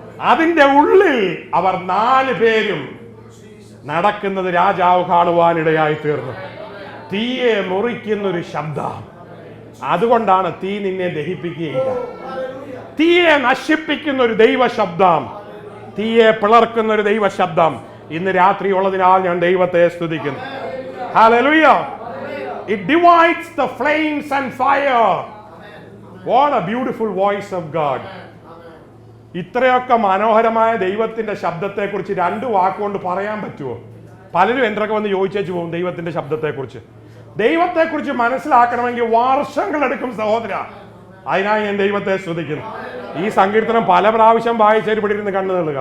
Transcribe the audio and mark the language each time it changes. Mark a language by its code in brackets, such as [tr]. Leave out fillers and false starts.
[ml] അതിന്റെ ഉള്ളിൽ അവർ 4 പേരും നടക്കുന്നത് രാജാവ് കാണുവാനിടയായി തീർന്നു. തീയെ മുറിക്കുന്നൊരു ശബ്ദം. അതുകൊണ്ടാണ് തീ നിന്നെ ദഹിപ്പിക്കുകയില്ല. തീയെ നശിപ്പിക്കുന്ന ഒരു ദൈവ ശബ്ദം, തീയെ പിളർക്കുന്ന ഒരു ദൈവ ശബ്ദം ഇന്ന് രാത്രി ഉള്ളതിനാൽ ഞാൻ ദൈവത്തെ സ്തുതിക്കുന്നു. Hallelujah. [en] It divides the flames and fire. What a beautiful voice of God. [ml] ഇത്രയൊക്കെ മനോഹരമായ ദൈവത്തിന്റെ ശബ്ദത്തെ കുറിച്ച് 2 വാക്കുകൊണ്ട് പറയാൻ പറ്റുമോ? പലരും എന്തൊക്കെ വന്ന് ചോദിച്ചേച്ചു പോകും ദൈവത്തിന്റെ ശബ്ദത്തെക്കുറിച്ച്. ദൈവത്തെക്കുറിച്ച് മനസ്സിലാക്കണമെങ്കിൽ വർഷങ്ങളെടുക്കും സഹോദര. അതിനായി ഞാൻ ദൈവത്തെ സ്തുതിക്കുന്നു. ഈ സങ്കീർത്തനം പല പ്രാവശ്യം വായിച്ചേര് പിടിയിരുന്ന് കണ്ണു തള്ളുക.